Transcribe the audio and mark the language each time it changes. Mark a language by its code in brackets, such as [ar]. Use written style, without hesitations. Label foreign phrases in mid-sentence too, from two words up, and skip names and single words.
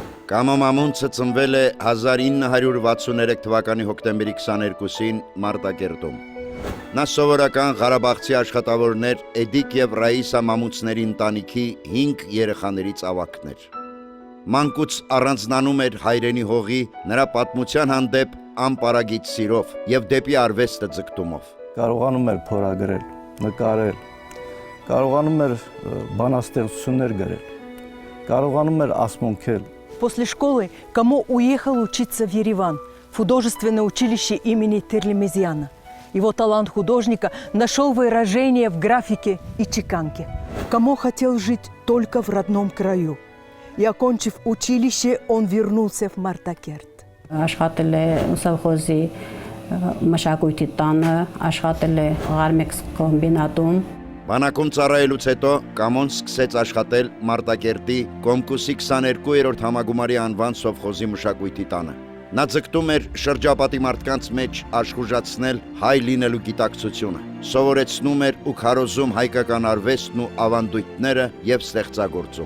[hy] Կամո Մամունցը ծնվել է 1963 թվականի հոկտեմբերի 22-ին Մարտակերտում։ Նա սովորական Ղարաբաղցի աշխատավորներ Էդիկ եւ Ռաիսա Մամունցների ընտանիքի 5 երեխաներից ավագն էր։ Մանկուց առանձնանում էր հայրենի հողի, նրա պատմության հանդեպ անպարագիծ սիրով եւ դեպի արվեստը ձգտումով։ Կարողանում էր փորագրել, նկարել, կարողանում էր բանաստեղծություններ գրել, կարողանում էր ասմունքել։ [ru] После школы Камо уехал учиться в Ереван, в художественное училище имени Терлемезяна. Его талант художника нашел выражение в графике и чеканке. Камо хотел жить только в родном краю. И, окончив училище, он вернулся в Мартакерт. [hy] Աշխատել է սովխոզի մշակույթի տանը, աշխատել է Ղարմեքս կոմբինատում։ Բանակում ծառայելուց հետո Կամոն սկսեց աշխատել Մարտակերտի Կոմկուսի 22-րդ համագումարի անվան սովխոզի մշակույթի տանը։ Նա ձգտում էր շրջապատի մարդկանց մեջ աշխուժացնել հայ լինելու գիտակցությունը, սովորեցնում էր ու քարոզում հայկական արվեստն ու ավանդույթները եւ ստեղծագործում։